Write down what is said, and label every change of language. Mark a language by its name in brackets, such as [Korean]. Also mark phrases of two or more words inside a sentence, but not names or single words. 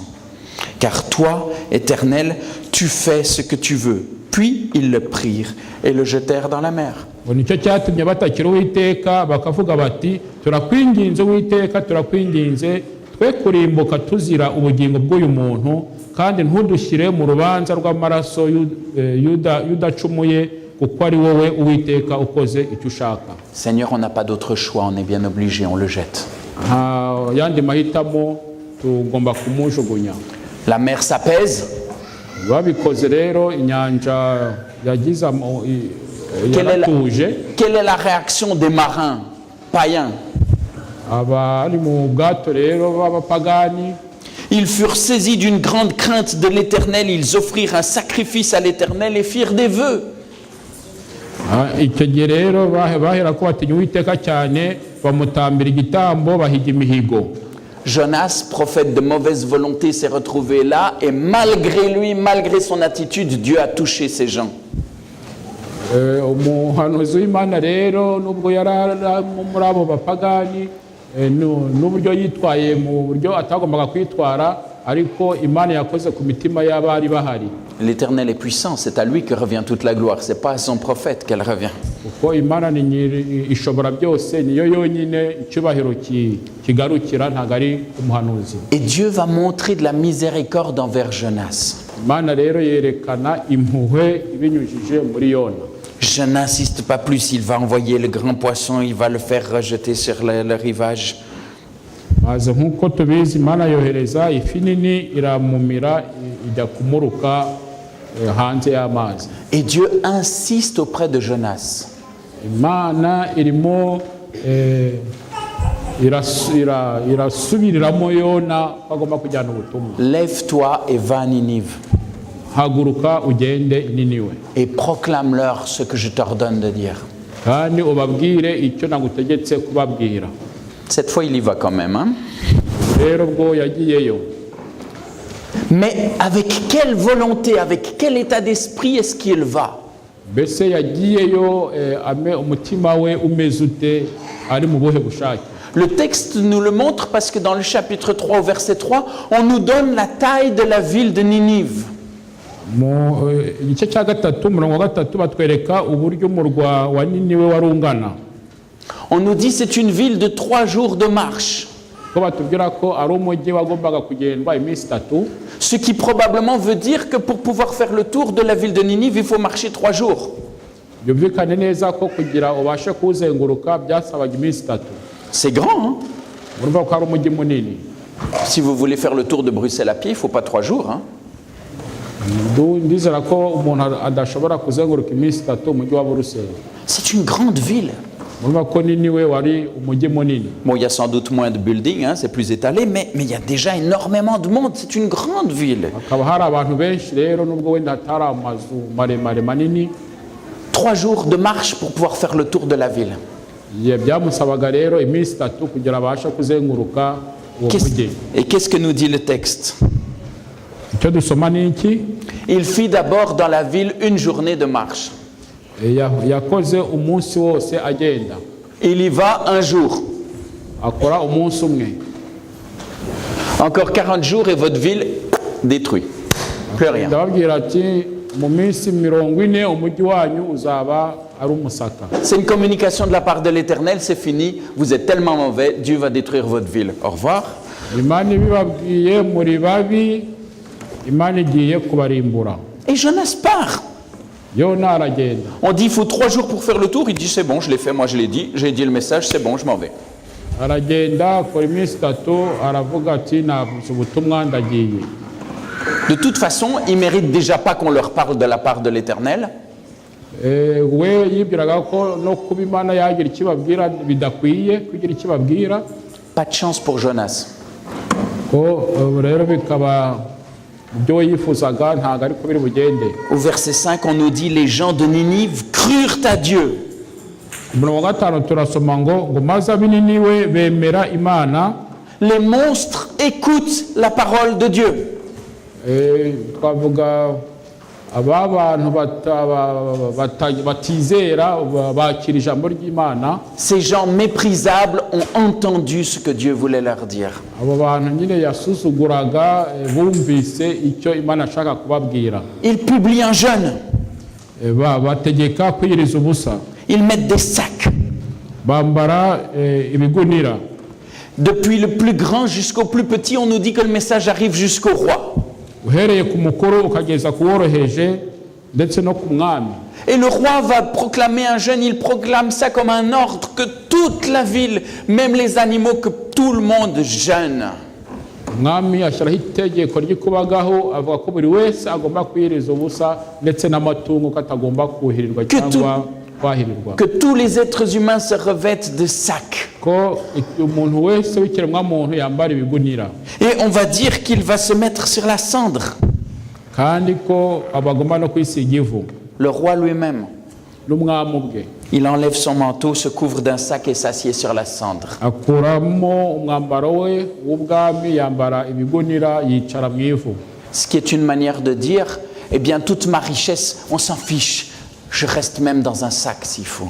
[French] Car toi, Éternel, tu fais ce que tu veux. Puis ils le prirent et le jetèrent dans la mer. [Kinyarwanda] Nicyo cyatumye batakira Uwiteka bakavuga bati turakwinginze Uwiteka, turakwinginze twe kurimbuka tuzira ubugingo bw'uyu muntu, kandi ntudushyire mu rubanza rw'amaraso y'udacumuye, kuko ari wowe Uwiteka ukoze icyo ushaka. [French] Seigneur, on n'a pas d'autre choix, on est bien obligé, on le jette. [Kinyarwanda] Yandi mahitamo tugomba kumujugunya. [French] La mer s'apaise. [Kinyarwanda] Babikoze rero inyanja yagize yaratuje. [French] Quelle est la réaction des marins païens? [Kinyarwanda] Abari mu bwato rero b'abapagani, [French] ils furent saisis d'une grande crainte de l'Éternel, ils offrirent un sacrifice à l'Éternel et firent des vœux. [Kinyarwanda] Icyo gihe rero bahera ko batinya Uwiteka cyane, bamutambira igitambo, bahiga imihigo. [French] Jonas, prophète de mauvaise volonté, s'est retrouvé là et malgré lui, malgré son attitude, Dieu a touché ces gens. [Kinyarwanda] Umuhanuzi w'Imana rero nubwo yari muri abo bapagani, n'uburyo yitwaye mu buryo atagombaga kwitwara, ariko Imana yakoze ku mitima y'abari bahari. [French] L'Éternel est puissant, c'est à lui que revient toute la gloire, c'est pas à son prophète qu'elle revient. [Kinyarwanda] Kuko Imana ni ishobora byose, niyo yonyine icyubahiro kigarukira, ntabwo ari umuhanuzi. [French] Et Dieu va montrer de la miséricorde envers Jonas. [Kinyarwanda] Imana rero yerekana impuhwe ibinyujije muri Yona. [French] Je n'insiste pas plus, il va envoyer le grand poisson, il va le faire rejeter sur le rivage. [Kinyarwanda] Maze nk'uko tubizi, Imana yohereza ifi nini iramumira ijya kumuruka hanze y'amazi. [French] Et Dieu insiste auprès de Jonas. [Kinyarwanda] Imana irimo irasubiriramo Yona bagomba kujyana ubutumwa. [French] Lève-toi et va à Ninive. [Kinyarwanda] Haguruka ugende Niniwe. [French] Et proclame-leur ce que je t'ordonne de dire. [Kinyarwanda] Kandi ubabwire icyo nagutegetse kubabwira. [French] Cette fois, il y va quand même. Hein? [Kinyarwanda] Rero bwo yagiyeyo. [French] Mais avec quelle volonté, avec quel état d'esprit est-ce qu'il va? [Kinyarwanda] Mbese yagiyeyo umutima we umeze ute, ari mu buhe bushake? [French] Le texte nous le montre parce que dans le chapitre 3 au verset 3, on nous donne la taille de la ville de Ninive. [Kinyarwanda] mu igice cya gatatu umurongo wa gatatu batwereka uburyo umurwa wa Niniwe wari ungana. [French] On nous dit c'est une ville de 3 jours de marche. [Kinyarwanda] Ko batubwira ko ari umujyi wagombaga kugendwa iminsi 3. [French] Ce qui probablement veut dire que pour pouvoir faire le tour de la ville de Ninive, il faut marcher 3 jours. [Kinyarwanda] Byumvikane neza ko kugira ubashe kuzenguruka byasabaga iminsi 3. [French] C'est grand, hein? [Kinyarwanda] Urumva ko ari umujyi munini. [French] Si vous voulez faire le tour de Bruxelles à pied, il ne faut pas 3 jours, hein? [Kinyarwanda] Ndizera ko umuntu adashobora kuzenguruka iminsi 3 umujyi wa Bruxelles. [French] C'est une grande ville. [Kinyarwanda] Urumva ko Niniwe wari umujyi munini. [French] Bon, il y a sans doute moins de buildings, hein, c'est plus étalé, mais il y a déjà énormément de monde. C'est une grande ville. [Kinyarwanda] Hakaba hari abantu benshi rero nubwo wenda hatari amazu maremare manini. [French] 3 jours de marche pour pouvoir faire le tour de la ville. [Kinyarwanda] Byamusabaga rero iminsi 3 kugira abashe kuzenguruka uwo mujyi. [French] Et qu'est-ce que nous dit le texte? [Kinyarwanda] Icyo dusoma ni iki? [French] Il fit d'abord dans la ville une journée de marche. [Kinyarwanda] Yakoze umunsi wose agenda. [French] Il y va un jour. [Kinyarwanda] Akora umunsi umwe. [French] Encore 40 jours et votre ville détruite. Plus rien. [Kinyarwanda] Ndababwira ati mu minsi 40 umujyi wanyu uzaba ari umusaka. [French] C'est une communication de la part de l'Éternel, c'est fini. Vous êtes tellement mauvais, Dieu va détruire votre ville. Au revoir. [Kinyarwanda] Imana ibibabwiye muri babi, Imana igiye kubarimbura. [French] Et Jonas part. [Kinyarwanda] Yona aragenda. [French] On dit il faut 3 jours pour faire le tour. Il dit c'est bon, je l'ai fait, moi je l'ai dit. J'ai dit le message, c'est bon, je m'en vais. [Kinyarwanda] Aragenda akora iminsi 3 aravuga ati navuze ubutumwa ndagiye. [French] De toute façon, ils ne méritent déjà pas qu'on leur parle de la part de l'Éternel. [Kinyarwanda] We yibwiraga ko no kuba Imana yagira ikibabwira bidakwiye kugira ikibabwira. [French] Pas de chance pour Jonas. [Kinyarwanda] Ko rero bikaba byo yifuzaga ntago ari ko biri bugende. [French] Au verset 5, on nous dit les gens de Ninive crurent à Dieu. [Kinyarwanda] Umurongo wa 5 turasoma ngo maze ab'Niniwe bemera Imana. [French] Les monstres écoutent la parole de Dieu. [Kinyarwanda] Twavuga aba bantu batizera bakira ijambo ry'Imana. [French] Ces gens méprisables ont entendu ce que Dieu voulait leur dire. [Kinyarwanda] Abo bantu nyine yasuzuguraga bumvise icyo Imana ashaka kubabwira. [French] Ils publient un jeûne. [Kinyarwanda] Bategeka kwiyiriza ubusa. [French] Ils mettent des sacs. [Kinyarwanda] Bambara ibigunira. [French] Depuis le plus grand jusqu'au plus petit, on nous dit que le message arrive jusqu'au roi. [Kinyarwanda] Uhereye ku mukuru ukageza ku woroheje ndetse no ku mwami. [French] Et le roi va proclamer un jeûne, il proclame ça comme un ordre que toute la ville, même les animaux, que tout le monde jeûne. [Kinyarwanda] Umwami ashyiraho itegeko ry'ikubagaho avuga ko buri wese agomba kwiyiriza ubusa ndetse n'amatungo ko atagomba kuhirirwa cyangwa kwahirirwa. [French] Que tous les êtres humains se revêtent de sacs. [Kinyarwanda] Ko umuntu wese w'ikiremwa muntu yambara ibigunira. [French] Et on va dire qu'il va se mettre sur la cendre. [Kinyarwanda] Kandi ko abagomba no kwisiga ivu. [French] Le roi lui-même. [Kinyarwanda] N'umwami ubwe. [French] Il enlève son manteau, se couvre d'un sac et s'assied sur la cendre. [Kinyarwanda] Akuramo umwambaro we w'ubwami yambara ibigunira yicara mu ivu. [French] Ce qui est une manière de dire, eh bien toute ma richesse, on s'en fiche. Je reste même dans un sac s'il faut.